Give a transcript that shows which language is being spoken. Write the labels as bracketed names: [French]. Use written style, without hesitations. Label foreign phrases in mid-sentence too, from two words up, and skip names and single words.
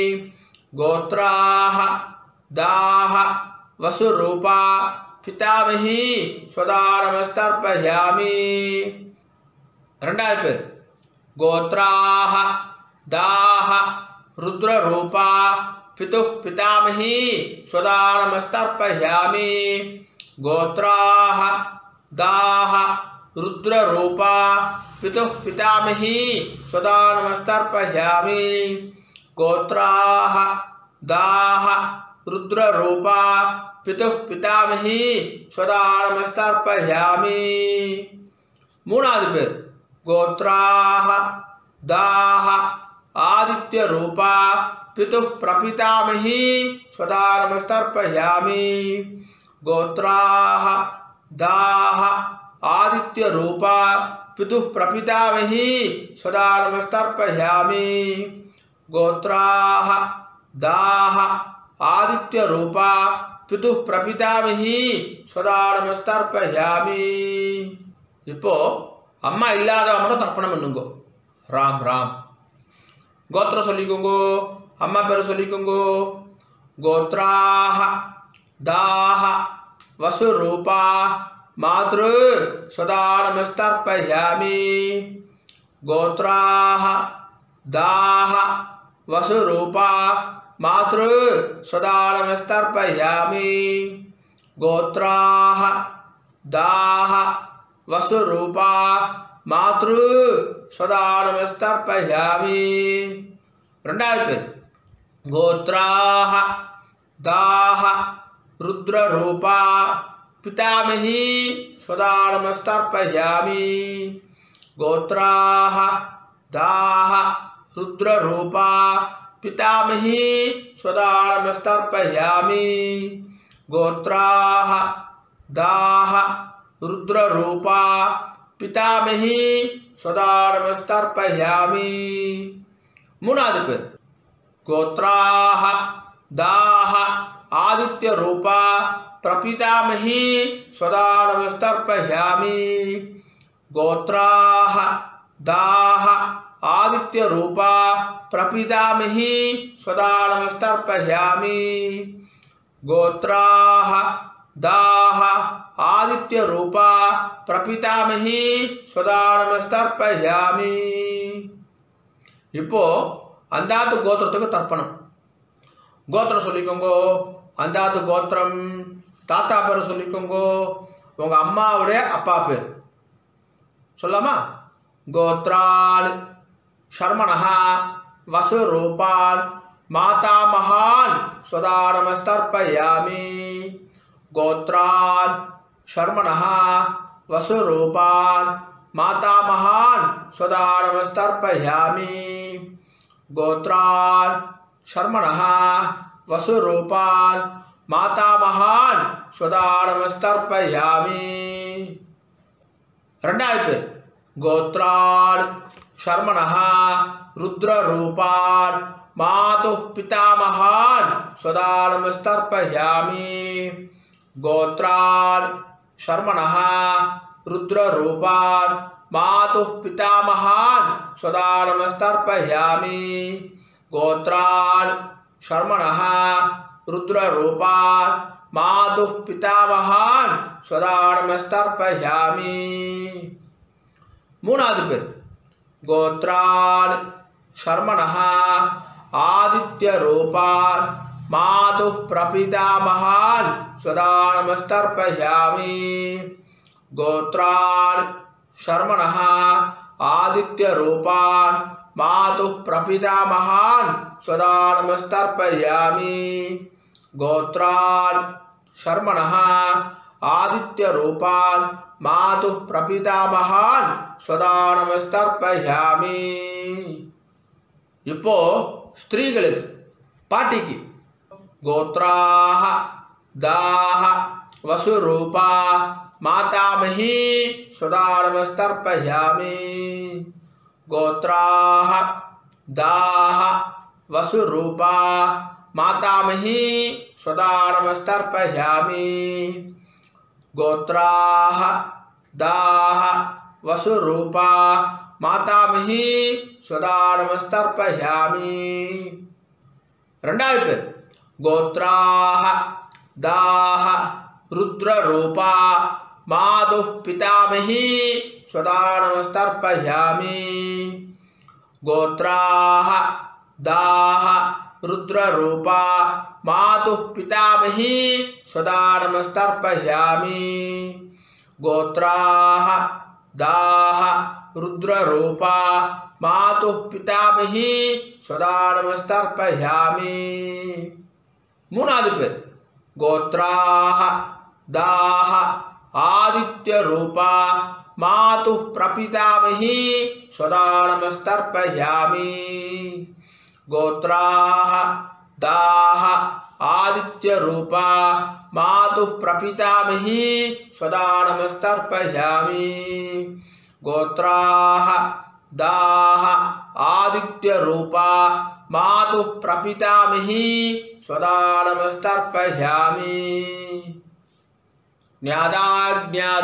[Sanskrit] गोत्राः दाः वसुरूपा पितामही स्वदानमस्तर्पयामि. [Tamil] 2வது பேர் [Sanskrit] गोत्राः दाः रुद्ररूपा पितुः पितामही स्वदानमस्तर्पयामि गोत्राः दाः रुद्ररूपा पितुः पितामही स्वदानमस्तर्पयामि गोत्राः दाः रुद्ररूपा पितुः पितामही स्वदानमस्तर्पयामि [Tamil] மூணாவது பேர் [Sanskrit] गोत्राः दाः आदित्यरूपा पितुः प्रपितामही स्वदानमस्तर्पयामि गोत्राः दाः आदित्यरूपा पितुः प्रपितामही स्वदानमस्तर्पयामि गोत्राः दाः आदित्यरूपा पितुः प्रपितामही स्वदानमस्तर्पयामि [Tamil] இப்போ அம்மா இல்லாதவங்க மட்டும் தர்ப்பணம் பண்ணுங்க ராம் ராம் கோத்திரம் சொல்லிக்கோங்க அம்மா பேர் சொல்லிக்கோங்க [Sanskrit] गोत्राः दाः वसुरूपा मातृ स्वदानमस्तर्पयामि गोत्राः दाः वसुरूपा मातृ स्वदानमस्तर्पयामि கோத்ராஹ दाह वसुरूपा मातृ स्वदानमस्तर्पयामि [Tamil] ரெண்டாவது பேர் [Sanskrit] गोत्राः दाह रुद्ररूपा पितामही स्वदानमस्तर्पयामि गोत्राः दाह रुद्ररूपा पितामही स्वदानमस्तर्पयामि गोत्राः दाह रुद्ररूपा पितामही स्वदानमस्तर्पयामि [Tamil] மூணாவது பேர் [Sanskrit] गोत्राः दाह आदित्यरूपा प्रपितामही स्वदानमस्तर्पयामि गोत्राः दाह आदित्यरूपा प्रपितामही स्वदानमस्तर्पयामि गोत्राः दाह आदित्यरूपा प्रपितामही स्वदानमस्तर्पयामि [Tamil] இப்போ அந்தாத்து கோத்திரத்துக்கு தர்ப்பணம் கோத்திரம் சொல்லிக்கோங்க அந்தாத்து கோத்திரம் தாத்தா பேர் சொல்லிக்கோங்க உங்க அம்மாவுடைய அப்பா பேர் சொல்லாமா [Sanskrit] கோத்ரால் शर्मणः वसुरूपान् मातामहान् स्वदानमस्तर्पयामि गोत्रान् शर्मणः वसुरूपान् मातामहान् स्वदानमस्तर्पयामि गोत्रान् शर्मणः वसुरूपान् मातामहान् स्वदानमस्तर्पयामि [Tamil] ரெண்டாவது பேர் [Sanskrit] गोत्रान् शर्मणः रुद्ररूपान् मातुः पितामहान् स्वदानमस्तर्पयामि गोत्रान् शर्मणः रुद्ररूपान् मातुः पितामहान् स्वदानमस्तर्पयामि गोत्रान् शर्मणः रुद्ररूपान् मातुः पितामहान् स्वदानमस्तर्पयामि மூணாவது பேர் गोत्रान् शर्मणः आदित्यरूपान् मातुः प्रपितामहान् स्वदानमस्तर्पयामि गोत्रान् शर्मणः आदित्यरूपान् मातुः प्रपितामहान् स्वदानमस्तर्पयामि गोत्रान् शर्मणः आदित्यरूपान् मातुः प्रपितामहान् स्वदानमस्तर्पयामि [Tamil] இப்போ ஸ்திரீகளுக்கு பாட்டிக்கு [Sanskrit] गोत्राः दाह वसुरूपा मातामही स्वदानमस्तर्पयामि गोत्राः दाह वसुरूपा मातामही स्वदानमस्तर्पयामि गोत्राः दाह वसुरूपा मातामही स्वदानमस्तर्पयामि [Tamil] ரெண்டாவது பேர் [Sanskrit] गोत्राः दाह रुद्ररूपा मातुः पितामही स्वदानमस्तर्पयामि गोत्राः दाह रुद्ररूपा मातुः पितामही सदा नमस्तर्पयामि गोत्राः दाः रुद्ररूपा मातुः पितामही सदा नमस्तर्पयामि [Tamil] மூணாவது பேர் [Sanskrit] गोत्राः दाः आदित्यरूपा मातुः प्रपितामही सदा नमस्तर्पयामि गोत्राः दाः आदित्यरूपा मातुः प्रपितामही सदा नमस्तर्पयामि गोत्राः दाः आदित्यरूपा मातुः प्रपितामही सदा नमस्तर्पयामि न्यादाज्ञाद